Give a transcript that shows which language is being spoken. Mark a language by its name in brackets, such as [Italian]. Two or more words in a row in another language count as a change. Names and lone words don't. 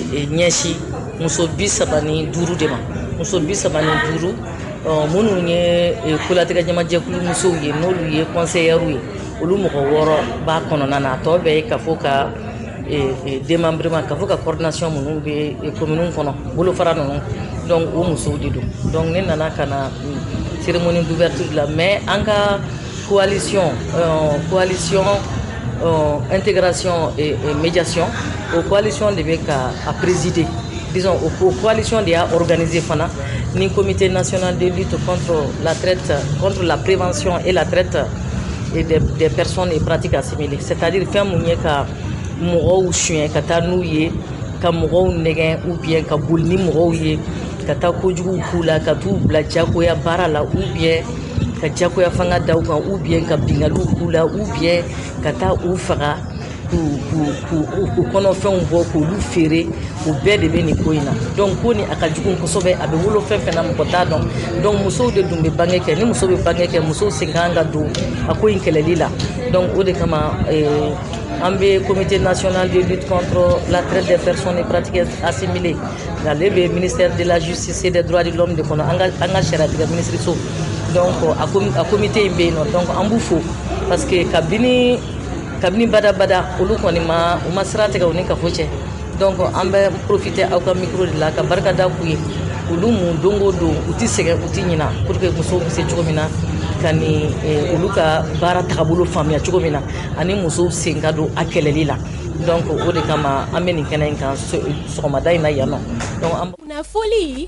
[Bambara] ɲɛsin muso 35 de ma muso 35 minnu ye kolatigɛ ɲamajɛkulu musow ye n'olu ye conseillers ye olu mɔgɔ 6 b'a kɔnɔna na a tɔ bɛɛ ye kafo ka démembrement k'a fɔ ka coordination minnu bɛ commune kɔnɔ bolofara ninnu donc o musow de don donc ne nana ka na [French] cérémonie d'ouverture [Bambara] la mais an ka coalition [French] intégration et médiation [Bambara] o coalition de bɛ ka a présider disons o coalition de y'a organisé fana ni [French] comité national de lutte contre la traite contre la prévention et la traite et des personnes et pratiques assimilées c'est-à-dire [Bambara] fɛn mun ye ka mɔgɔw suɲɛ ka taa n'u ye ka mɔgɔw nɛgɛn [French] ou bien [Bambara] ka boli ni mɔgɔw ye ka taa kojuguw k'u la ka t'u bila jagoya baara la [French] ou bien [Bambara] ka jagoya fanga da u kan [French] ou bien [Bambara] ka bingaliw k'u la [French] ou bien [Bambara] ka taa u faga k'u kɔnɔfɛnw bɔ k'olu feere o bɛɛ de bɛ nin ko in na donc ko ni a ka jugu kosɛbɛ a bɛ wolo fɛn fɛn na mɔgɔ t'a dɔn donc musow de dun bɛ bange kɛ ni muso bɛ bange kɛ musow sen kan ka don a ko in kɛlɛli la donc o de kama an bɛ [French] comité national de lutte contre la traite des personnes et pratiques assimilées [Bambara] ale bɛ [French] ministère de la justice et des droits de l'homme [Bambara] de kɔnɔ an ka sariyatigɛ minisiriso donc a comité in bɛ yen nɔ donc an b'u fo [French] parce que [Bambara] kabini badabada olu kɔni u ma sira tigɛ u ni kafo cɛ donc an bɛ profiter aw ka micro de la ka barika da k'u ye olu mun don o don u tɛ sɛgɛn u tɛ ɲina [French] pour que [Bambara] musow bɛ se cogo min na ka ni olu ka baara tagabolo faamuya cogo min na ani musow sen ka don a kɛlɛli la donc o de kama an bɛ nin kɛnɛ in kan sɔgɔmada in na yan nɔ donc